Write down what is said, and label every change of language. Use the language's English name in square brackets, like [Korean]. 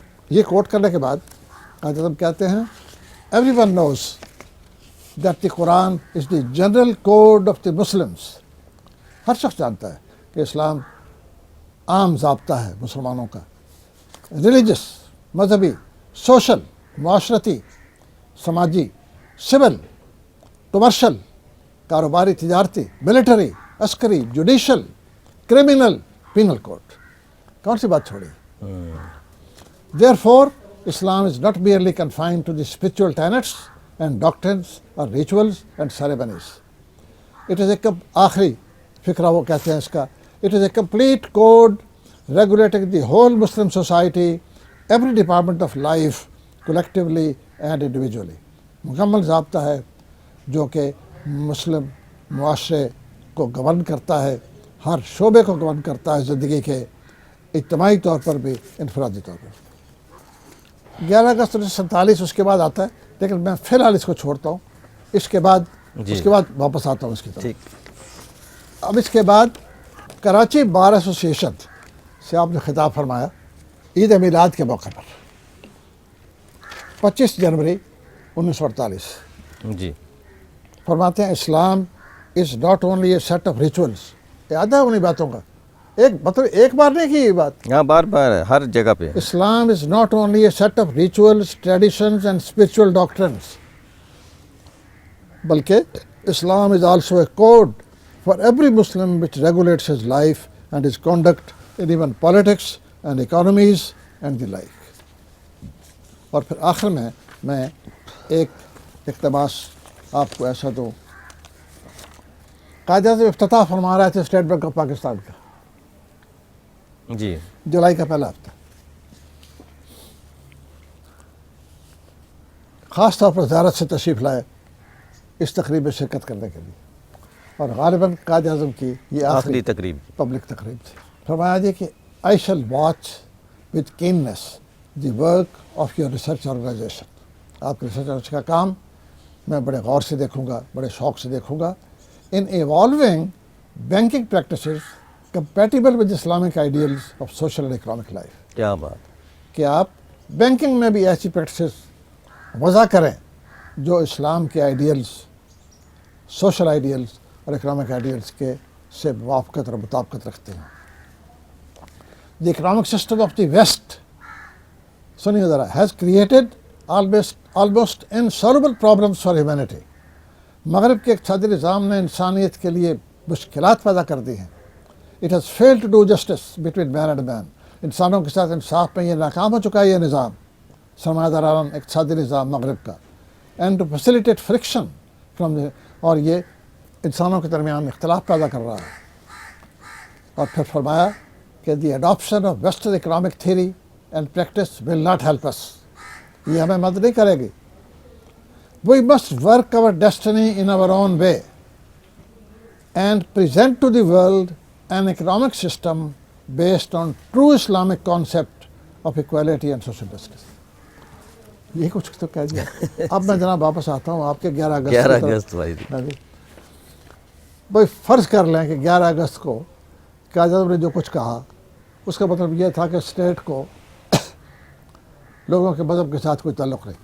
[Urdu] یہ کوٹ کرنے کے بعد قائد اعظم کہتے ہیں [English] everyone knows that the Quran is the general code of the Muslims. [Urdu] ہر شخص جانتا ہے کہ اسلام عام ضابطہ ہے مسلمانوں کا, ریلیجس, مذہبی, سوشل, معاشرتی, سماجی, سول, کمرشل, کاروباری, تجارتی, ملٹری, عسکری, جوڈیشل, کرمنل, پینل کوڈ. کون سی بات چھوڑی؟ [English] Therefore, Islam is not merely confined to the spiritual tenets and doctrines or rituals and ceremonies. It is a [Urdu] آخری فکرہ وہ کہتے ہیں اس کا, [English] it is a complete code regulating the whole Muslim society, every department of life, collectively and individually. [Urdu] مکمل ضابطہ ہے جو کہ مسلم معاشرے کو گورن کرتا ہے, ہر شعبے کو گورن کرتا ہے زندگی کے, اجتماعی طور پر بھی انفرادی طور پر. 11 اگست 1947 اس کے بعد آتا ہے, لیکن میں فی الحال اس کو چھوڑتا ہوں, اس کے بعد واپس آتا ہوں اس کی طرف. اب اس کے بعد کراچی بار ایسوسی ایشن سے آپ نے خطاب فرمایا عید میلاد کے موقع پر 25 جنوری 1948. جی فرماتے ہیں [English] اسلام is not only a set of rituals. [Urdu] یاد ہے انہیں باتوں کا, ایک بار نہیں کی یہ بات, ہاں بار بار ہر جگہ پہ. [English] اسلام is not only a set of rituals, traditions and spiritual doctrines, [Urdu] بلکہ [English] اسلام is also a code for every Muslim which regulates his life and his conduct in even politics and economies and the like. [Urdu] اور پھر آخر میں ایک اقتباس آپ کو ایسا دوں. قائد اعظم افتتاح فرما رہے تھے اسٹیٹ بینک آف پاکستان کا, جی جولائی کا پہلا ہفتہ. خاص طور پر زیارت سے تشریف لائے اس تقریب میں شرکت کرنے کے لیے, اور غالباً قائد اعظم کی یہ آخری تقریب پبلک تقریب تھی. فرمایا جی کہ [English] I shall watch with keenness the work of your research organisation. [Urdu] آپ کے ریسرچ کا کام میں بڑے غور سے دیکھوں گا, بڑے شوق سے دیکھوں گا. [English] In evolving banking practices compatible with Islamic ideals of social and economic life. [Urdu] کیا بات, کہ آپ بینکنگ میں بھی ایسی پریکٹسز وضع کریں جو اسلام کے آئیڈیلز, سوشل آئیڈیلز اور اکنامک آئیڈیلز کے سے موافقت اور مطابقت رکھتے ہیں. [English] The economic system of the West, [Urdu] سنیے ذرا, [English] has created almost insoluble problems for humanity. [Urdu] مغرب کے اقتصادی نظام نے انسانیت کے لیے مشکلات پیدا کر دی ہیں. [English] It has failed to do justice between man and man. [Urdu] انسانوں کے ساتھ انصاف میں یہ ناکام ہو چکا ہے یہ نظام, سرمایہ دارانہ اقتصادی نظام مغرب کا. [English] And to facilitate friction from the, [Urdu] اور یہ انسانوں کے درمیان اختلاف پیدا کر رہا ہے. اور پھر فرمایا کہ [English] the adoption of Western economic theory and practice will not help us. [Urdu] یہ ہمیں مدد نہیں کرے گی. [English] We must work our destiny in our own way and present to the world an economic system based on true Islamic concept of equality and social justice. [Urdu] یہ کچھ تو کہہ دیا. اب میں جناب واپس آتا ہوں آپ کے 11 اگست بھائی فرض کر لیں کہ 11 اگست کو قائد اعظم نے جو کچھ کہا اس کا مطلب یہ تھا کہ اسٹیٹ کو لوگوں کے مذہب کے ساتھ کوئی تعلق نہیں.